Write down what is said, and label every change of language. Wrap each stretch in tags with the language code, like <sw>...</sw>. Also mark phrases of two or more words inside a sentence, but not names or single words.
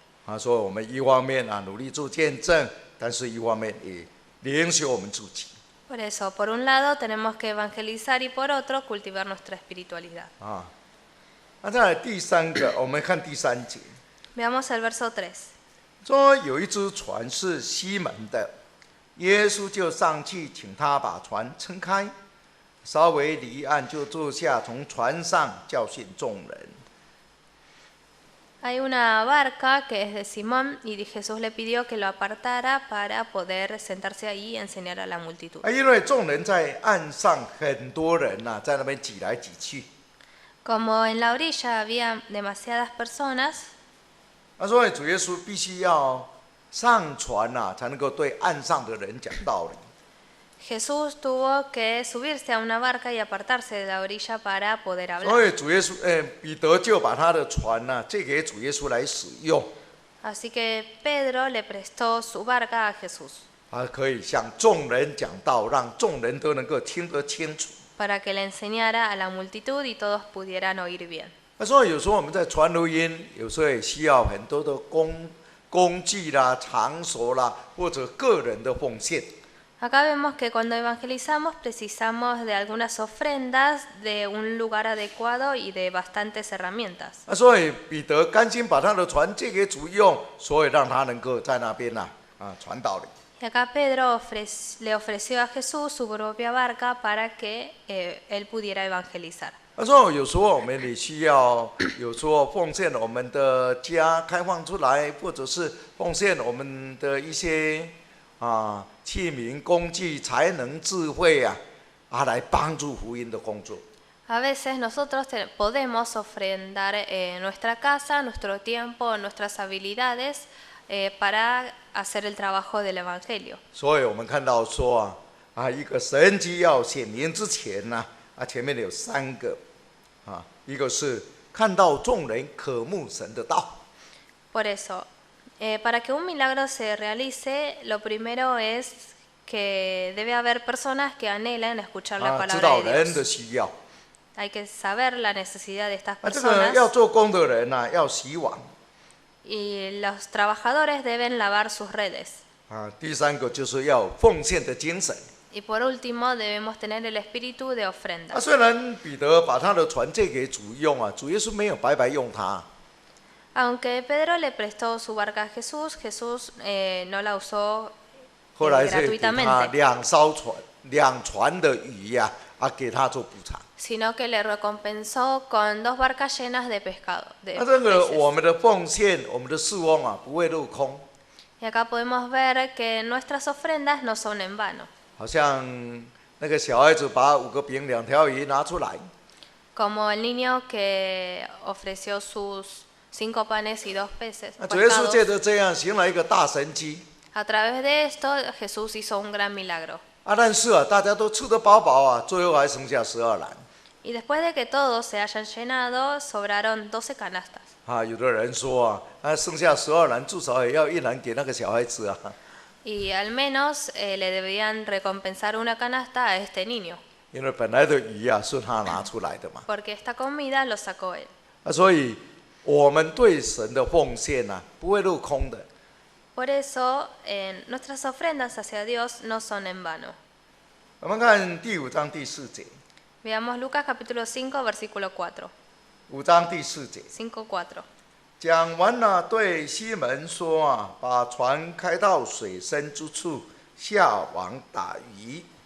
<zh>所以我们一方面努力做见证，但是一方面也联系我们自己。</zh> <es>Por eso, por un lado tenemos que evangelizar y por otro cultivar nuestra espiritualidad.</es> <zh>再来第三个，我们看第3节，</zh> <es>Veamos el verso 3.</es> <zh>说有一只船是西门的，耶稣就上去请他把船撑开，稍微离岸就坐下，从船上教训众人。</zh> <es>Hay una barca que es de Simón y Jesús le pidió que lo apartara para poder sentarse ahí y enseñar a la multitud.</es> <zh>因为众人在岸上，很多人在那边挤来挤去。</zh> <es>Como en la orilla había demasiadas personas,</es> <zh>所以主耶稣必须要上船才能够对岸上的人讲道理。</zh> <es>Jesús tuvo que subirse a una barca y apartarse de la orilla para poder</es> <zh>所</zh> <es>hablar.</es> <zh>以主耶稣，彼得就把他的船借给主耶稣来使用，</zh> <es>Así que Pedro le prestó su barca a Jesús</es> <zh>可以向众人讲道，让众人都能够听得清楚。</zh> <es>para que le enseñara a la multitud y todos pudieran oír bien.</es> <zh>所以有时候我们在传福音，有时候也需要很多的工具啦、场所啦，或者个人的奉献。</zh> <es>Acá vemos que cuando evangelizamos precisamos de algunas ofrendas, de un lugar adecuado y de bastantes herramientas.</es> <zh>所以彼得甘心把他的船借给主用，所以让他能够在那边传道理。</zh> <es>Y acá Pedro le ofreció a Jesús su propia barca para que él pudiera evangelizar.</es> <zh>所以有时候我们也需要，有时候奉献我们的家开放出来，或者是奉献我们的一些器皿、工具、才能、智慧来帮助福音的工作。</zh> <es>A veces nosotros podemos ofrendar nuestra casa, nuestro tiempo, nuestras habilidades para hacer el trabajo del evangelio.</es> <zh>所以我们看到说一个神迹要显明之前前面有3个一个是看到众人渴慕神的道。</zh> <es>Por eso, para que un milagro se realice, lo primero es que debe haber personas que anhelan escuchar la</es> <zh>知</zh> <es>palabra</es> <zh>道</zh> <es>de</es> <zh>人</zh> <es>Dios.</es> <zh>的需要。</zh> <es>Hay que saber la necesidad de estas</es> <zh>这个</zh> <es>personas</es> <zh>要做工的人要洗碗。</zh> <es>y los trabajadores deben lavar sus redes.</es> <zh>第三个就是要有奉献的精神。</zh> <es>Y por último, debemos tener el espíritu de ofrenda.</es> <zh>虽然彼得把他的船借给主用啊，主耶稣没有白白用它。</zh> <es>Aunque Pedro le prestó su barca a Jesús, Jesús no la usó</es> <zh>后来是给他</zh> <es>gratuitamente,</es> <zh>两船的鱼呀，给他做补偿。</zh> <es>sino que le recompensó con 2 barcas llenas de pescado.</es> <zh>那这个</zh> <es>peces.</es> <zh>我们的奉献，我们的侍奉啊，不会落空。</zh> <es>Y acá podemos ver que nuestras ofrendas no son en vano.</es> <zh>好像那个小孩子把5个饼2条鱼拿出来，</zh> <es>Como el niño que ofreció sus 5 panes y 2 peces.</es> <zh>主耶稣</zh> <es>pescados.</es> <zh>借着这样行了一个大神迹。</zh> <es>A través de esto, Jesús hizo un gran milagro.</es> <zh>但是啊，大家都吃得饱饱啊，最后还剩下12篮。</zh> <es>Y después de que todos se hayan llenado, sobraron 12 canastas.</es> <zh>有的人说剩下12篮，至少也要1篮给那个小孩子啊。</zh> <es>Y al menos le debían recompensar una canasta a este niño,</es> <zh>因为本来的鱼啊是他拿出来的嘛。</zh> <es>porque esta comida lo sacó él.</es> <zh>所以我们对神的奉献啊，不会落空的。</zh> <es>Por eso, nuestras ofrendas hacia Dios no son en vano.</es> <zh>我们看第5章第4节。</zh> <es>Veamos Lucas capítulo 5, versículo 4.</es> <zh>5 章第4节。</zh> <es>5:4.</es> <zh>讲完了，对西门说把船开到水深之处，下网打鱼。</zh>